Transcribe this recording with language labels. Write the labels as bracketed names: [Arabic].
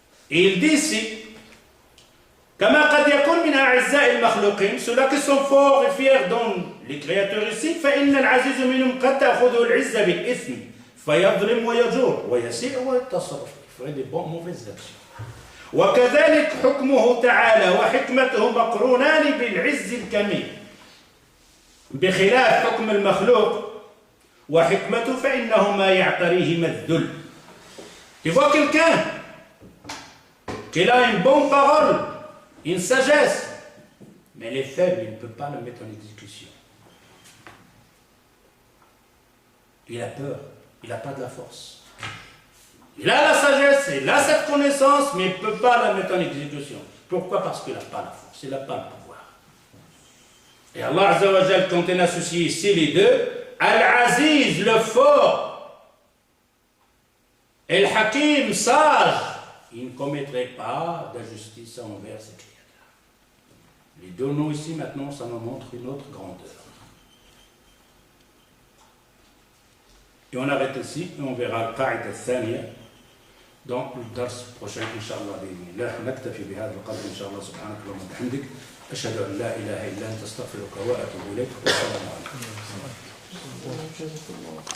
[French] Et il dit ici, [Arabic] كما قد يكون من أعزاء المخلوقين, [French] ceux-là qui sont forts et fiers dans les créateurs ici, [Arabic] فإن العزيز منهم قد تأخذه العزة بالإثم فيظلم ويجور ويسيء ويتصرف, [French] il ferait des bonnes mauvaises actions. [Arabic] وكذلك حكمه تعالى وحكمته مقرونان بالعز الكميل بخلاف حكم المخلوق وحكمته فإنهما يعتريهما الذل. [French] Tu vois quelqu'un qui a une bonne parole, une sagesse, mais elle est faible, il ne peut pas la mettre en exécution. Il a peur, il n'a pas de la force. Il a la sagesse, il a cette connaissance, mais il ne peut pas la mettre en exécution. Pourquoi? Parce qu'il n'a pas la force, il n'a pas le pouvoir. Et Allah Azza wa Jal, quand on associe ici les deux, Al-Aziz, le fort, et le Hakim, sage, il ne commettrait pas d'injustice envers ses créateurs. Les deux noms ici, maintenant, ça nous montre une autre grandeur. Et on arrête ici, et on verra le Qa'id al-Thaniya dans le dars prochain, Inch'Allah. [Arabic] نكتفي بهذا القدر إن شاء الله. سبحانك اللهم وبحمدك أشهد أن لا إله إلا أنت أستغفرك وأتوب إليك. والسلام عليكم.